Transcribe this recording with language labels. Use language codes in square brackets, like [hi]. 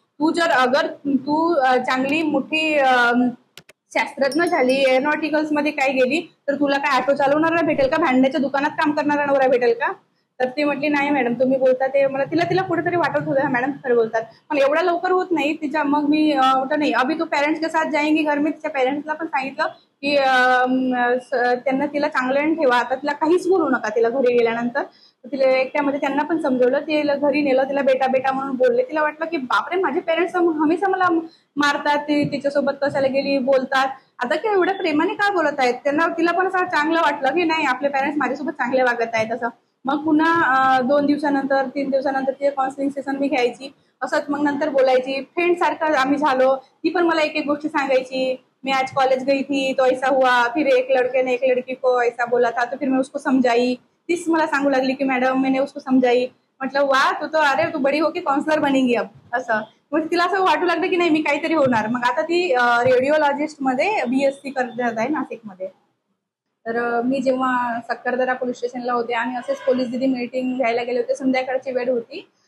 [mr] तू तू चांगली मोठी शास्त्रज्ञ झाली, एरोनॉटिकल्स मध्ये काय गेली तर तुला काय ऑटो चालवणारा भेटेल का, भांड्याच्या दुकानात काम करणारा नवरा भेटेल का. तर ते म्हटली नाही मॅडम तुम्ही बोलता ते मला तिला कुठेतरी वाटत होतं मॅडम खरं बोलतात, पण एवढा लवकर होत नाही तिच्या. मग मी नाही [hi] अभि तो पेरेंट्स के साथ जाएंगे घर में. [mr] तिच्या पेरेंट्सला पण सांगितलं की त्यांना तिला चांगलं ठेवा, आता तिला काहीच बोलू नका तिला घरी गेल्यानंतर. तिला एकट्यामध्ये त्यांना पण समजवलं, तिला घरी नेलं, तिला बेटा बेटा म्हणून बोलले. तिला वाटलं की बापरे माझे पेरेंट्स हमेशा मला मारतात, तिच्यासोबत कशाला गेली बोलतात, आता की एवढ्या प्रेमाने काय बोलत आहेत. तिला पण असं चांगलं वाटलं की नाही आपले पेरेंट्स माझ्यासोबत चांगले वागत आहेत असं. मग पुन्हा 2 दिवसानंतर 3 दिवसानंतर तिचे काउन्सिलिंग सेशन मी घ्यायची. असंच मग नंतर बोलायची, फ्रेंड सारखं आम्ही झालो. ती पण मला एक गोष्ट सांगायची, [hi] मैं आज कॉलेज गई थी तो ऐसा हुआ, फिर एक लड़के ने एक लड़की को ऐसा बोला था तो फिर मैं उसको समझाई. [mr] तीच मला सांगू लागली की मॅडम [hi] मैंने उसको समझाई. [mr] म्हटलं वा [hi] तू बडी हो की काउन्सिलर बनेगी अब असं. [mr] मग तिला असं वाटू लागलं की नाही मी काहीतरी होणार. मग आता ती रेडिओलॉजिस्ट मध्ये BSc करत आहे नाशिकमध्ये. तर मी जेव्हा सक्करदरा पोलीस स्टेशनला होते आणि असेच पोलीस दिदी मीटिंग घ्यायला गेले होते, संध्याकाळची वेळ होती.